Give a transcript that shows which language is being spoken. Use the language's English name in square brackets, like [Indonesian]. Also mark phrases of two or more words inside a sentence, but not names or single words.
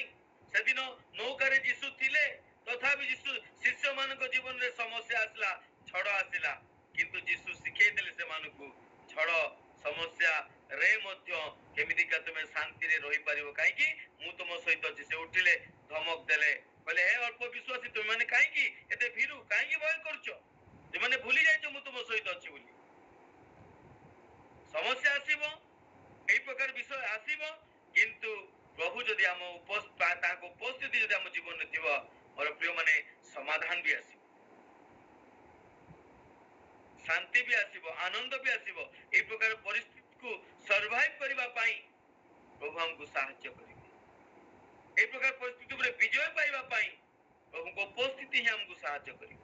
[Odia] ସେଦିନ ନୌକାରେ ଯୀଶୁ ଥିଲେ, ତଥାପି ଯୀଶୁ ଶିଷ୍ୟମାନଙ୍କ ଜୀବନରେ ସମସ୍ୟା ଆସିଲା, ଝଡ଼ ଆସିଲା, କିନ୍ତୁ ଯୀଶୁ ଶିଖେଇ ଦେଲେ ସେମାନଙ୍କୁ ଝଡ଼ ସମସ୍ୟା ରେ ମଧ୍ୟ କେମିତିକା ତୁମେ ଶାନ୍ତିରେ ରହିପାରିବ? କାହିଁକି? ମୁଁ ତୁମ ସହିତ ଅଛି। ସେ ଉଠିଲେ, ଧମକ ଦେଲେ, କହିଲେ ହେ ଅଳ୍ପ ବିଶ୍ୱାସୀ, ତୁମେମାନେ କାହିଁକି ଏତେ ଭୀରୁ, କାହିଁକି ଭୟ କରୁଛ? ତୁମେମାନେ ଭୁଲି ଯାଇଛ ମୁଁ ତୁମ ସହିତ ଅଛି ବୋଲି। ସମସ୍ୟା ଆସିବ, ଏଇ ପ୍ରକାର ବିଷୟ ଆସିବ, କିନ୍ତୁ ପ୍ରଭୁ ଯଦି ଆମ ତାଙ୍କ ଉପସ୍ଥିତି ଯଦି ଆମ ଜୀବନରେ ଥିବ, ମୋର ପ୍ରିୟ ମାନେ ସମାଧାନ ବି ଆସିବ, ଶାନ୍ତି ବି ଆସିବ, ଆନନ୍ଦ ବି ଆସିବ। এই ପ୍ରକାର ପରିସ୍ଥିତିକୁ ସର୍ଭାଇଭ କରିବା ପାଇଁ ପ୍ରଭୁ ଆମକୁ ସାହାଯ୍ୟ କରିବେ। এই ପ୍ରକାର ପରିସ୍ଥିତି ଉପରେ ବିଜୟ ପାଇବା ପାଇଁ ପ୍ରଭୁଙ୍କ ଉପସ୍ଥିତି ହିଁ ଆମକୁ ସାହାଯ୍ୟ କରିବ।